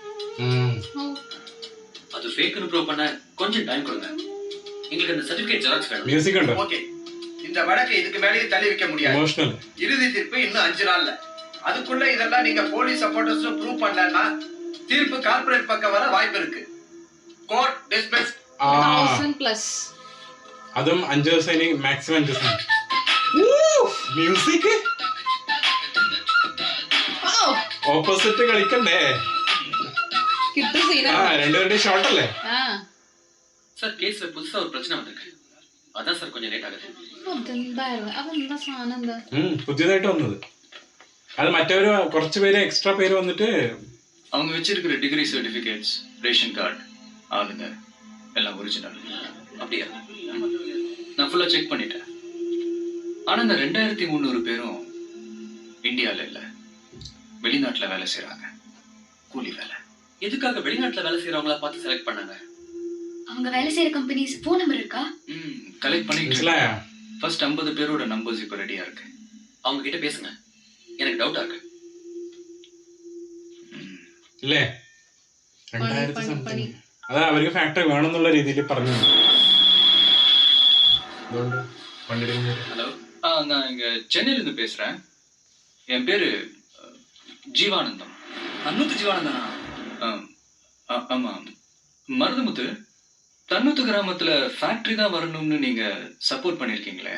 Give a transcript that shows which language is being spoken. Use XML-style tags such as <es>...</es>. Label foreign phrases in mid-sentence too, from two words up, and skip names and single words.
<ta>அது</ta> <en>fake-nu prove</en> <ta>பண்ண கொஞ்சம் டைம் கொடுங்க. எங்களுக்கு அந்த</ta> <en>certificate xerox</en> <ta>வேணும். மியூசிக் உண்டு. ஓகே, இந்த வழக்கை இதுக்கு மேலேயே தள்ளி வைக்க முடியாது. எமோஷனல். இறுதி தீர்ப்பு இன்னும் 5 நாள்ல. அதுக்குள்ள இதெல்லாம் நீங்க</ta> <en>police supporters prove</en> <ta>பண்ணலன்னா தீர்ப்பு கார்ப்பரேட் பக்கம் வர வாய்ப்பு இருக்கு.</ta> <en>court dismiss.</en> <ta>1000+.</ta> <ml>അതും 5 ദിവസം ഇനി മാക്സിമം 5 ദിവസം.</ml> <en>music opposite</en> <ml>കളിക്കണ്ടേ? കിട്ടും സീന. രണ്ടുപേരുടെ ഷോട്ട് അല്ലേ?</ml> <ta>சார் கேஸ்ல புதுசா ஒரு பிரச்சனை வந்திருக்கு. அதான் சார் கொஞ்சம் லேட் ஆகுது.</ta> <ml>അതെന്താ സാധനം? എന്താ പുതിയതായിട്ട് വന്നത്? അത് മറ്റവര് കുറച്ച് പേര് എക്സ്ട്രാ പേര് വന്നിട്ട്</ml> <ta>அவங்க வச்சிருக்கிற</ta> <en>degree certificates, ration card,</en> <ta>ஆளுங்க எல்லாம் ஒரிஜினல். அப்படியா? நான்</ta> <en>full-aa check</en> <ta>பண்ணிட்டேன். ஆனா இந்த 2300 பேரும் இந்தியால இல்ல, வெளிநாட்டுல வேலை செய்யறாங்க. கூலி வேலை. எதுக்காக வெளிநாட்டுல வேலை செய்யறவங்கள பார்த்து செலக்ட் பண்ணாங்க? அவங்க வேலை செய்யற</ta> <en>companies phone number</en> <ta>இருக்கா? கலெக்ட் பண்ணிட்டு ஃபர்ஸ்ட் 50 பேரோட நம்பர்ஸ் இப்ப ரெடியா இருக்கு. அவங்க கிட்ட பேசுங்க, எனக்கு டவுட்டா இருக்கு.</ta> <ml>ഇല്ലേ? 2000 സംതിങ്. അതാ അവർക്ക് ഫാക്ടറി വേണമെന്നുള്ള രീതിയിൽ പറഞ്ഞു.</ml> <ta>ஹலோ, நான் இங்க சென்னையில இருந்து பேசுறேன். என் பேரு ஜீவானந்தம். அன்னூத்து ஜீவானந்தனா? ஆமா. மருதமுத்து, தன்னூத்து கிராமத்துல ஃபேக்டரி தான் வரணும்னு நீங்க சப்போர்ட் பண்ணிருக்கீங்களே,</ta>